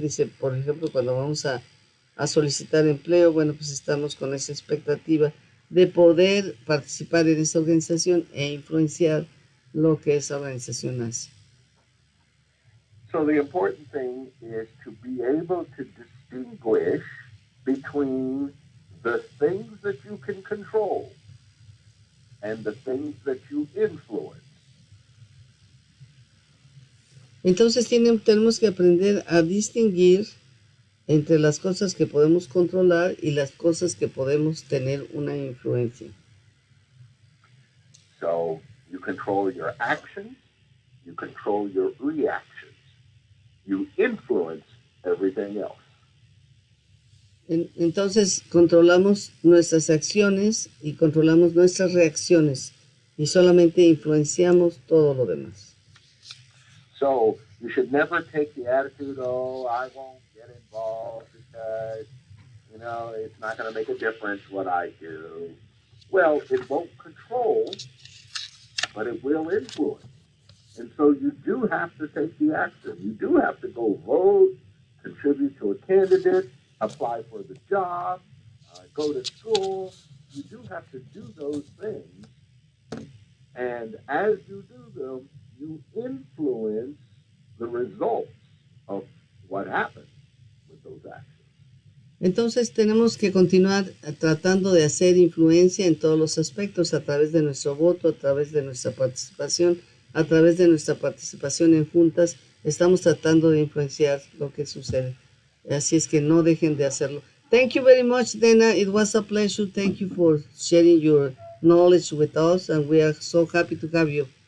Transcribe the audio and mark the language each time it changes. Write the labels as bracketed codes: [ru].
[es] Dice, por ejemplo, cuando vamos a solicitar empleo, bueno, pues estamos con esa expectativa de poder participar en esa organización e influenciar lo que esa organización hace. [en] So the important thing is to be able to distinguish between the things that you can control and the things that you influence. [es] Entonces tenemos que aprender a distinguir entre las cosas que podemos controlar y las cosas que podemos tener una influencia. [en] So you control your actions, you control your reactions, you influence everything else. [es] Entonces controlamos nuestras acciones y controlamos nuestras reacciones y solamente influenciamos todo lo demás. [en] So you should never take the attitude, oh, I won't get involved because, it's not going to make a difference what I do. Well, it won't control, but it will influence. And so you do have to take the action. You do have to go vote, contribute to a candidate, apply for the job, go to school. You do have to do those things. And as you do them, you influence the results of what happens with those actions. [es] Entonces tenemos que continuar tratando de hacer influencia en todos los aspectos, a través de nuestro voto, a través de nuestra participación, a través de nuestra participación en juntas. Estamos tratando de influenciar lo que sucede. Así es que no dejen de hacerlo. [en] Thank you very much, Dana. It was a pleasure. Thank you for sharing your knowledge with us, and we are so happy to have you.